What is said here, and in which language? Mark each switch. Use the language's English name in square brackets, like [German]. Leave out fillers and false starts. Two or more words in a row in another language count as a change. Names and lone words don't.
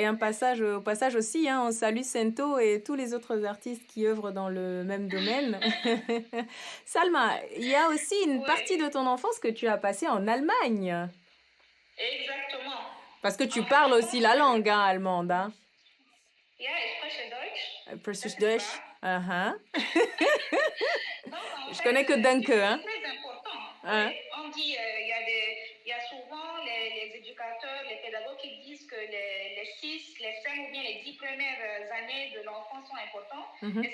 [French] Merci. au passage aussi, hein, on salue Sento et tous les autres artistes qui œuvrent dans le même domaine. Salma, il y a aussi une partie Oui, de ton enfance que tu as passée en Allemagne. exactement. Parce que En tu fait, parles je aussi pense la que langue hein, allemande, hein? [German] ja, ich spreche Deutsch, Preußisch das ist Deutsch. wahr. Uh-huh. [French] Donc, en Je fait, connais que Danke, tu sais, hein? c'est très important. Oui, Hein? on dit, il y a souvent les éducateurs, les pédagogues qui disent que les 6, les 5 ou bien les 10 premières années de l'enfant sont importantes. Et